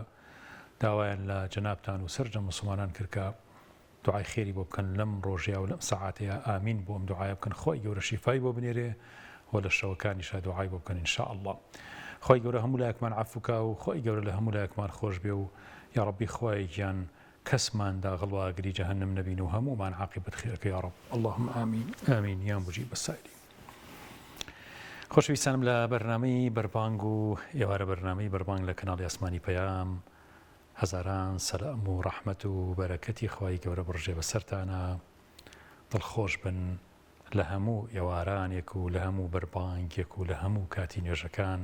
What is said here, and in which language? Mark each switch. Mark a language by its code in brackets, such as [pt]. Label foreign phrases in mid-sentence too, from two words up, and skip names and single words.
[ckb] داوایان لە جەنابتان و سەرجە مسلمانان کرد کە دوعای خێری بۆ بکەن لەم ڕۆژەیە و لەم سەعاتەیە. ئامین بۆ ئەم دوعایە بکەن، خۆی گەورە شیفای بۆ بنێرێ و لە شەوەکانیشا دوعای بۆ بکەن [ar] ئینشاء الله. [ckb] خۆی گەورە هەموو لایەکمان عەفوکا و خۆی گەورە لە هەموو لایەکمان خۆش بێ و یا ربی خۆی گیان کەسماندا غڵواگری جەهەنەم نەبین و هەموومان عاقبەت خێرەکە [ar] یا رب. اللهم آمین آمین یا مجیب السائلین. [ckb] خۆشەویستانم لە بەرنامەی بەربانگ و ئێوارە بەرنامەی بەربانگ لە کەناڵی ئاسمانی پەیام هەزاران سەلام و ڕەحمەت و بەرەکەتی خۆی گەورە بڕژێ بەسەرتانە. دڵخۆش بن لە هەموو ئێوارانێک و لە هەموو بەربانگێک و لە هەموو کاتی نوێژەکان.